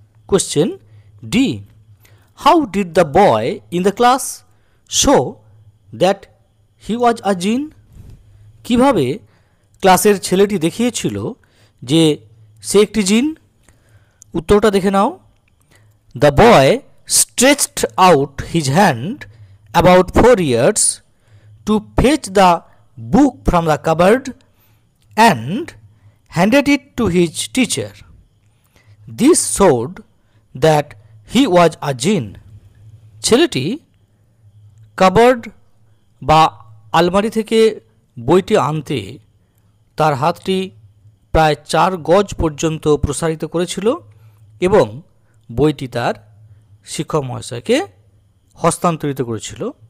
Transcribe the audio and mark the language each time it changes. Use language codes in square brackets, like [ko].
[en] Question D, how did the boy in the class show that he was a jinn? [bn] কীভাবে ক্লাসের ছেলেটি দেখিয়েছিল যে সে একটি জিন? উত্তরটা দেখে নাও। [en] The boy stretched out his hand about 4 years to fetch the book from the cupboard and handed it to his teacher. This showed that he was a jinn. [bn] ছেলেটি কাবার্ড বা আলমারি থেকে বইটি আনতে তার হাতটি প্রায় 4 গজ পর্যন্ত প্রসারিত করেছিল এবং বইটি তার শিক্ষক মহাশয়কে হস্তান্তরিত করেছিল।